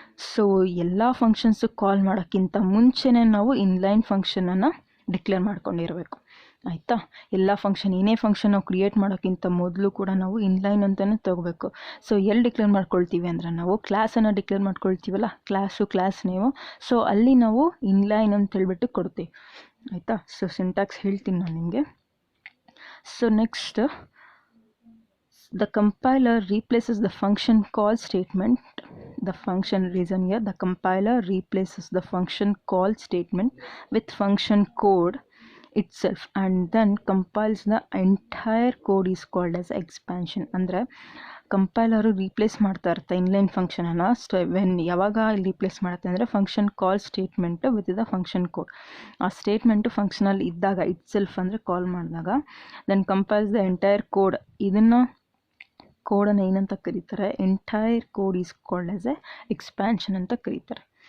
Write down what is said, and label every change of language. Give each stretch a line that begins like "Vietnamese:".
Kannada: So ಎಲ್ಲ functions ಕಾಲ್ ಮಾಡೋಕ್ಕಿಂತ ಮುಂಚೆನೇ ನಾವು ಇನ್ಲೈನ್ ಫಂಕ್ಷನನ್ನು ಡಿಕ್ಲೇರ್ ಮಾಡ್ಕೊಂಡಿರಬೇಕು. ಆಯಿತಾ, ಎಲ್ಲ ಫಂಕ್ಷನ್ ಏನೇ ಫಂಕ್ಷನ್ ನಾವು ಕ್ರಿಯೇಟ್ ಮಾಡೋಕ್ಕಿಂತ ಮೊದಲು ಕೂಡ ನಾವು ಇನ್ಲೈನ್ ಅಂತಲೇ ತೊಗೋಬೇಕು. ಸೊ ಎಲ್ಲಿ ಡಿಕ್ಲೇರ್ ಮಾಡ್ಕೊಳ್ತೀವಿ ಅಂದರೆ ನಾವು ಕ್ಲಾಸನ್ನು ಡಿಕ್ಲೇರ್ ಮಾಡ್ಕೊಳ್ತೀವಲ್ಲ, ಕ್ಲಾಸ್ ನೇಮು, ಸೊ ಅಲ್ಲಿ ನಾವು ಇನ್ಲೈನ್ ಅಂತ ಹೇಳ್ಬಿಟ್ಟು ಕೊಡ್ತೀವಿ. ಆಯಿತಾ, ಸೊ ಸಿಂಟ್ಯಾಕ್ಸ್ ಹೇಳ್ತೀನಿ ನಾನು ನಿಮಗೆ. So next,
English: the compiler replaces the function call statement. The function reason here, the compiler replaces the function call statement with function code itself and then compiles the entire code is called as expansion.
Kannada: ಅಂದರೆ ಕಂಪೈಲರು replace ಮಾಡ್ತಾ ಇರುತ್ತೆ inline ಫಂಕ್ಷನನ್ನು. ಯಾವಾಗ replace ಮಾಡುತ್ತೆ ಅಂದರೆ
English: Function call statement with the function code.
Kannada: ಆ statement ಫಂಕ್ಷನಲ್ಲಿ ಇದ್ದಾಗ itself ಅಂದರೆ ಕಾಲ್ ಮಾಡಿದಾಗ
English: Then compiles the entire code.
Kannada: ಇದನ್ನು ಕೋಡನ್ನು ಏನಂತ ಕರೀತಾರೆ,
English: entire code is called as a expansion
Kannada: ಅಂತ ಕರೀತಾರೆ.